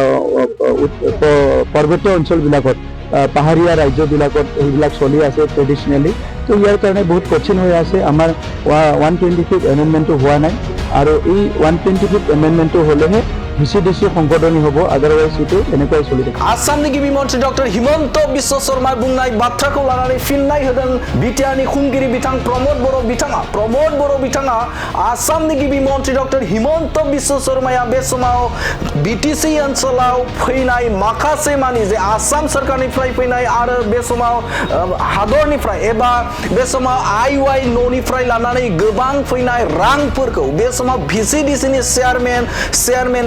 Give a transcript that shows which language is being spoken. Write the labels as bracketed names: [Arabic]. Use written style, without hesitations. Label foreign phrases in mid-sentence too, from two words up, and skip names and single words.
[Assamese] পৰ্বতীয় অঞ্চলবিলাকত পাহাৰীয়া ৰাজ্যবিলাকত এইবিলাক চলি আছে ট্ৰেডিশনালি তো ইয়াৰ কাৰণে বহুত কঠিন হৈ আছে আমাৰ 125th এমেন্ডমেন্টটো হোৱা নাই আৰু এই 125th এমেন্ডমেন্টটো হ'লেহে ভিচিডিচি সংশোধনী হ'ব আদাৰৱাইজ ইটো এনেকৈ চলি থাকে [Bodo] आसामनि गिबि मन्त्रि डक्टर हिमन्त बिश्व शर्मा बुंनाय बाथ्राखौ लानानै फिननाय होदों बिटिआरनि खुंगिरि बिथां प्रमोद बर' बिथाङा आसामनि गिबि मन्त्रि डक्टर हिमन्त बिश्व शर्माया बे समाव BTC ओनसोलाव फैनाय माखासे मानि जे आसाम सरकारनिफ्राय फैनाय आरो बे समाव हादरनिफ्राय एबा बे समाव आईवाई न'निफ्राय लानानै गोबां फैनाय रांफोरखौ बे समाव VCDC नि चेयारमेना